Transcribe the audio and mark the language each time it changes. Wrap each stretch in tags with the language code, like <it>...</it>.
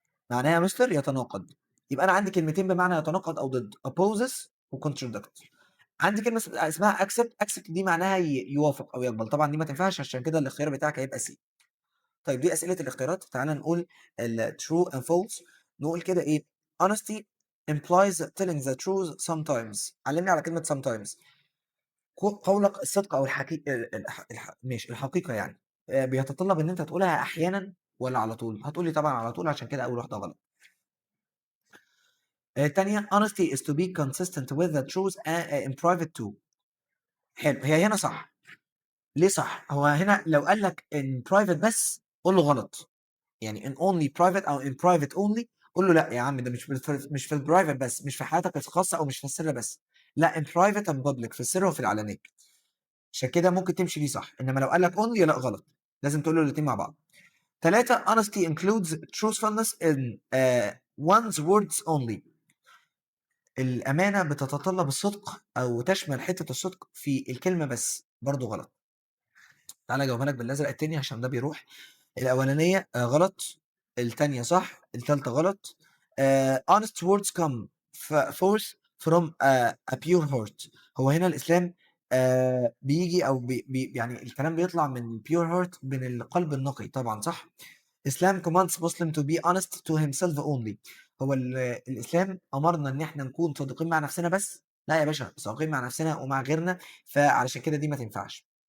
<ar>معناها يا مستر يتناقض. يبقى أنا عندي كلمتين بمعنى يتناقض أو ضد opposes وcontradict. عندي كلمة اسمها accept دي معناها يوافق أو يقبل، طبعًا دي ما تنفعش عشان كده الاختيار بتاعك هيبقى C. طيب دي أسئلة الاختيارات، تعالَ نقول</ar> <en>true and false.</en> <ar>نقول كده إيه</ar> <en>honesty implies telling the truth sometimes.</en> <ar>علّمني على كلمة sometimes. قولك الصدق أو ماشي الحقيقة يعني بيتطلب إن أنت تقولها أحيانًا والّا على طول؟ هتقول لي طبعًا على طول عشان كده أول واحدة غلط. التانية</ar> <en>honesty is to be consistent with the truth in private too.</en> <ar>حلو، هي هنا صح. ليه صح؟ هو هنا لو قال لك</ar> <en>in private</en> <ar>بس قُل له غلط. يعني</ar> <en>in only private</en> <ar>أو</ar> <en>in private only</en> <ar>قُل له لأ يا عم ده مش في الprivate بس، مش في حياتك الخاصة أو مش في السر بس. لأ</ar> <en>in private and public</en> <ar>في السر وفي العلانية. عشان كده ممكن تمشي دي صح، إنما لو قال لك only لأ غلط. لازم تقول له الاتنين مع بعض.</ar> <en>3 honesty includes truthfulness in one's words only.</en> <ar>الأمانة بتتطلب الصدق أو تشمل حتّة الصدق في الكلمة بس، برضه غلط. تعالَ أجاوبها لك بالأزرق التاني عشان ده بيروح. الأولانية غلط، التانية صح، التالتة غلط.</ar> <en>honest words come forth from a pure heart.</en> <ar>هو هنا الإسلام بييجي أو يعني الكلام بيطلع من</ar> <en>pure heart</en> <ar>من القلب النقي طبعًا صح؟</ar> <en>Islam commands Muslim to be honest to himself only.</en> <ar>هو الإسلام أمرنا إن إحنا نكون صادقين مع نفسنا بس؟ لا يا باشا، صادقين مع نفسنا ومع غيرنا، فعلشان كده دي ما تنفعش.</ar>